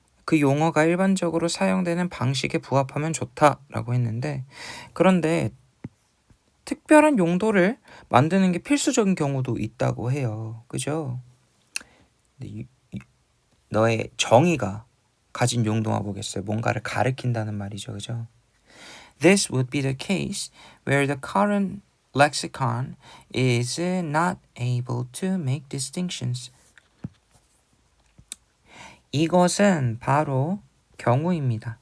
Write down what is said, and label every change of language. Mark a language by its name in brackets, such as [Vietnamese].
[Korean] 그 용어가 일반적으로 사용되는 방식에 부합하면 좋다라고 했는데 그런데 특별한 용도를 만드는 게 필수적인 경우도 있다고 해요. 그죠? 너의 정의가 가진 용도만 보겠어요. 뭔가를 가리킨다는 말이죠. 그죠? [English] This would be the case where the current lexicon is not able to make distinctions. [Korean] 이것은 바로 경우입니다.